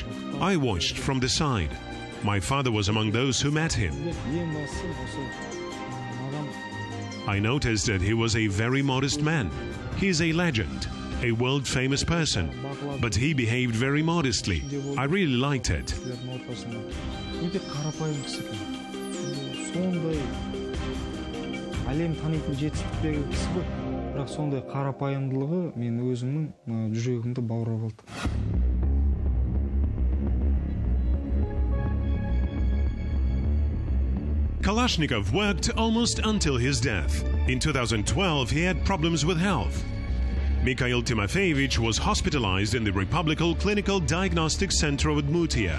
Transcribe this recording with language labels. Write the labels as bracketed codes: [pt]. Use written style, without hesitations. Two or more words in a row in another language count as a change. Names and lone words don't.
[en] I watched from the side. My father was among those who met him. I noticed that he was a very modest man. He is a legend, a world-famous person, but he behaved very modestly. I really liked it. [kk] Бірақ сондай қарапайымдылығы мен өзімнің жүрегімді баурап алды. [en] Kalashnikov worked almost until his death. In 2012, he had problems with health. Mikhail Timofeyevich was hospitalized in the Republical Clinical Diagnostic Center of Udmurtia.